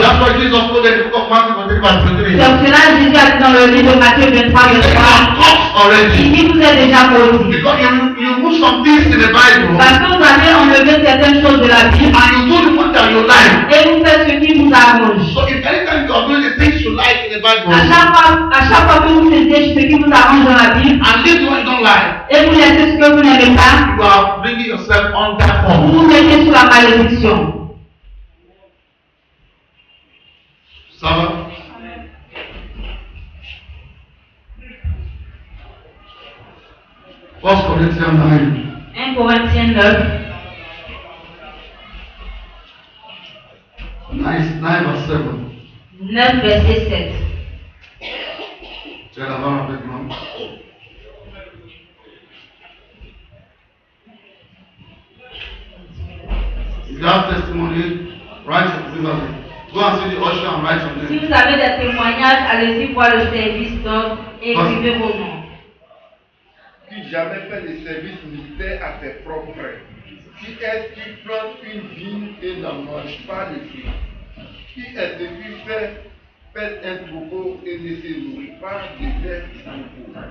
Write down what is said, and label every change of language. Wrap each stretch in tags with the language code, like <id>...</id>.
<en>That's why Jesus told in the book of Matthew 23,</en> <fr>C'est pour cela que Jésus a dit dans le livre de Matthieu 23,</fr> <en>you are cursed already.</en> <fr>il dit vous êtes déjà maudits.</fr> <en>Because you remove some things in the Bible</en> <fr>Parce que vous avez enlevé certaines choses de la Bible</fr> <en>and you do the one that you like.</en> <fr>et vous faites ce qui vous arrange.</fr> <en>So if anytime you are doing the things you like in the Bible</en> <fr>À chaque fois que vous faites ce qui vous arrange dans la Bible</fr> <en>and leave the one you don't like,</en> <fr>et vous laissez ce que vous n'aimez pas,</fr> <en>you are bringing yourself under</en> <fr>vous</fr> <en>curse.</en> <fr>vous mettez sous la malédiction. Ça va?</fr> <en>1 Corinthians 9.</en> <fr>1 Corinthiens 9,</fr> <en>9 verse 7.</en> <fr>9 verset 7. Tu es là-bas avec moi.</fr> <en>If you have testimony, write something. Go and see the usher and write</en> <fr>Si</fr> <en>something.</en> <fr>vous avez des témoignages, allez-y voir le service d'ordre et écrivez vos noms. Qui jamais fait le service militaire à ses propres frais? Qui est-ce qui plante une vigne et n'en mange pas le fruit? Qui est-ce qui fait un troupeau et ne se nourrit pas des ailes du troupeau?</fr>